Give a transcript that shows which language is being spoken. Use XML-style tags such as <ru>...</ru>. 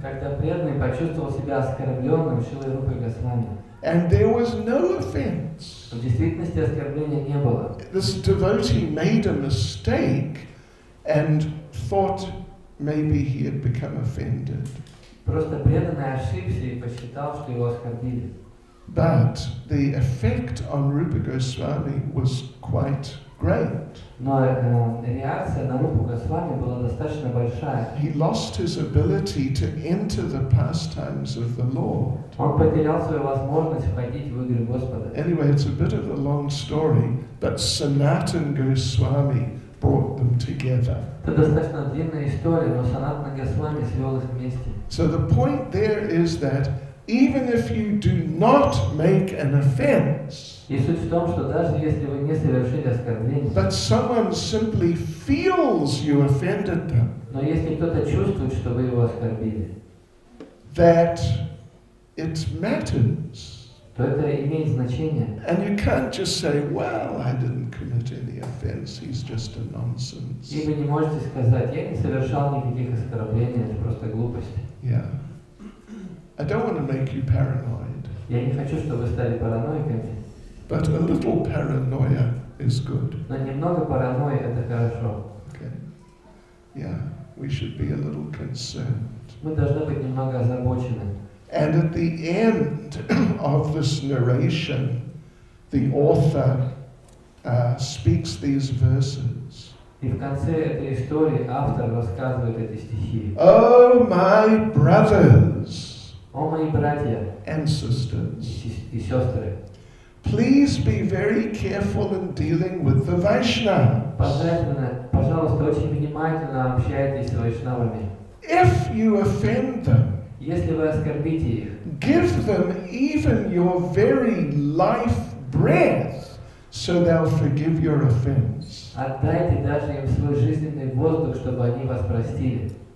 <ru>Когда преданный почувствовал себя оскорбленным Шрилой Рупой Госвами,</ru> <en>And there was no offense.</en> <ru>в действительности оскорбления не было.</ru> <en>This devotee made a mistake and thought maybe he had become offended.</en> <ru>Просто преданный ошибся и посчитал, что его оскорбили.</ru> <en>But the effect on Rupa Goswami was quite great.</en> <ru>Но реакция на Рупу Госвами была достаточно большая.</ru> <en>He lost his ability to enter the pastimes of the Lord.</en> <ru>Он потерял свою возможность входить в игры Господа.</ru> <en>Anyway, it's a bit of a long story, but Sanatan Goswami brought them together.</en> <ru>Это достаточно длинная история, но Санатана Госвами свел их вместе.</ru> <en>So the point there is that even if you do not make an offense,</en> <ru>И суть в том, что даже если вы не совершили оскорбление,</ru> <en>but someone simply feels you offended them,</en> <ru>но если кто-то чувствует, что вы его оскорбили,</ru> <en>that it matters.</en> <ru>то это имеет значение.</ru> <en>And you can't just say, well, I didn't commit any offense, he's just a nonsense.</en> <ru>И вы не можете сказать, я не совершал никаких оскорблений, это просто глупость.</ru> <en>Yeah. I don't want to make you paranoid,</en> <ru>Я не хочу, чтобы вы стали параноиками,</ru> <en>but a little paranoia is good.</en> <ru>но немного паранойи это хорошо.</ru> <en>Okay? Yeah, we should be a little concerned.</en> <ru>Мы должны быть немного озабочены.</ru> <en>And at the end of this narration, the author speaks these verses.</en> <ru>И в конце этой истории автор рассказывает эти стихи.</ru> <en>Oh, my brothers</en> <ru>О, мои братья</ru> <en>and sisters,</en> <ru>и сестры,</ru> <en>please be very careful in dealing with the Vaishnavas.</en> <ru>пожалуйста, очень внимательно общайтесь с вайшнавами.</ru> <en>If you offend them,</en> <ru>Если вы оскорбите их,</ru> <en>give them even your very life breath, so they'll forgive your offense.</en> <ru>отдайте даже им свой жизненный воздух, чтобы они вас простили.</ru>